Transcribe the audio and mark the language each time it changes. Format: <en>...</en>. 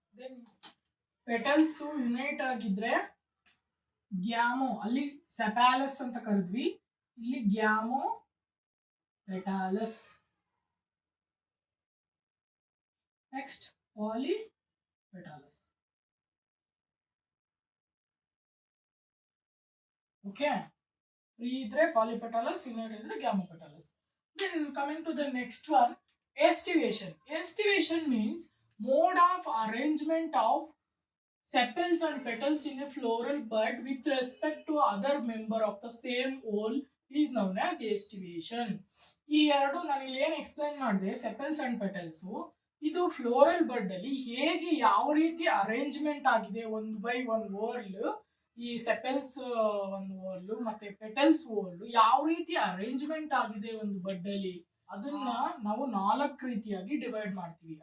<kn>Then petals unite ಆಗಿದ್ರೆ Gamow, ಅಲ್ಲಿ ಸೆಪಾಲಸ್ ಅಂತ ಕರೆದ್ವಿ, ಇಲ್ಲಿ ಗ್ಯಾಮೋ ಪೆಟಾಲಸ್. ನೆಕ್ಸ್ಟ್ ಪಾಲಿಪೆಟಾಲಸ್. ಓಕೆ, ಫ್ರೀ ಇದ್ರೆ ಪಾಲಿಪೆಟಾಲಸ್, ಯುನೈಟ್ ಇದ್ರೆ ಗ್ಯಾಮೋಪೆಟಾಲಸ್.</kn> <en>Then coming to the next one, estivation. Estivation means mode of arrangement of sepals and petals in a floral bud with respect to other member of the same whole is known as estivation.</en> <kn>ಈ ಎರಡು ನಾನು ಇಲ್ಲಿ ಏನು explain ಮಾಡಿದೆ, sepals and petals, ಇದು floral ಬಡ್ ಅಲ್ಲಿ ಹೇಗೆ ಯಾವ ರೀತಿ ಅರೇಂಜ್ಮೆಂಟ್ ಆಗಿದೆ 1 by 1 ವೋರ್ಲ್, ಈ ಸೆಪೆಲ್ಸ್ ಒಂದು ಓರ್ಲು ಮತ್ತೆ ಪೆಟಲ್ಸ್ ಓರ್ಲು ಯಾವ ರೀತಿ ಅರೇಂಜ್ಮೆಂಟ್ ಆಗಿದೆ ಒಂದು ಬಡ್ಡಲ್ಲಿ ಅದನ್ನ ನಾವು 4 ರೀತಿಯಾಗಿ ಡಿವೈಡ್ ಮಾಡ್ತೀವಿ.</kn>